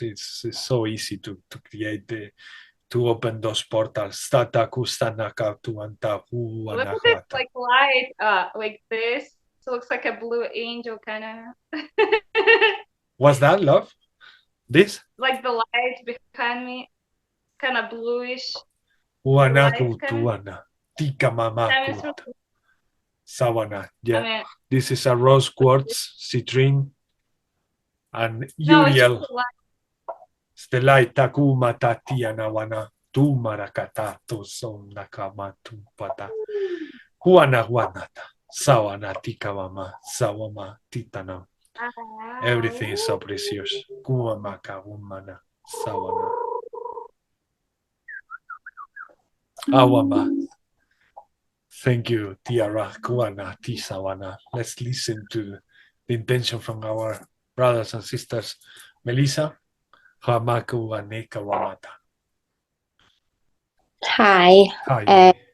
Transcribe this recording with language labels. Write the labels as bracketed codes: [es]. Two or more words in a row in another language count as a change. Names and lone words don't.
[en] It's so easy to create to open those portals. Look at this like light, like this. So it looks like a blue angel kind of. What's that, love? This? Like the light behind me, kind of bluish. Tika mama Sawana. Yeah. I mean, this is a rose quartz, citrine, and uriel. Stelai takuma tatia nawana tu marakata to son nakama tu pata. Huana huanata. Sawana tika mama. Sawama titana. Everything is so precious. Kuamaka umana. Sawana. Awama. Thank you, Tiara, Kuana, Tisawana. Let's listen to the intention from our brothers and sisters. Melissa, Hamaku Aneka Wamata. Hi. Hi.